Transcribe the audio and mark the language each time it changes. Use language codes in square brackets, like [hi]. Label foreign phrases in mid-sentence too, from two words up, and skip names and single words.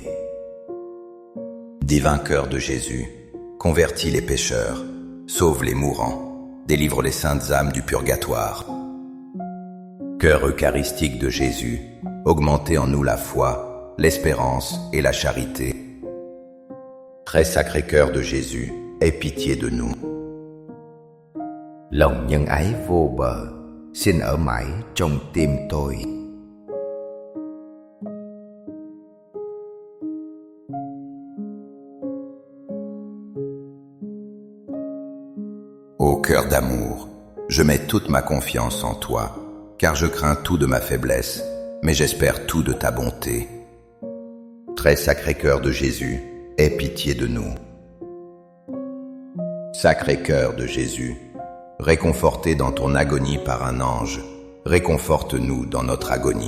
[fr] Divin cœur de Jésus, convertis les pécheurs, sauve les mourants, délivre les saintes âmes du purgatoire. Cœur eucharistique de Jésus, augmentez en nous la foi, l'espérance et la charité. Très sacré cœur de Jésus, aie pitié de nous. [vi] Lòng nhân ái vô bờ, xin ở mãi trong tim tôi. [fr] Ô cœur d'amour, je mets toute ma confiance en toi, car je crains tout de ma faiblesse, mais j'espère tout de ta bonté. Très sacré cœur de Jésus, aie pitié de nous. Sacré cœur de Jésus, réconforté dans ton agonie par un ange, réconforte-nous dans notre agonie.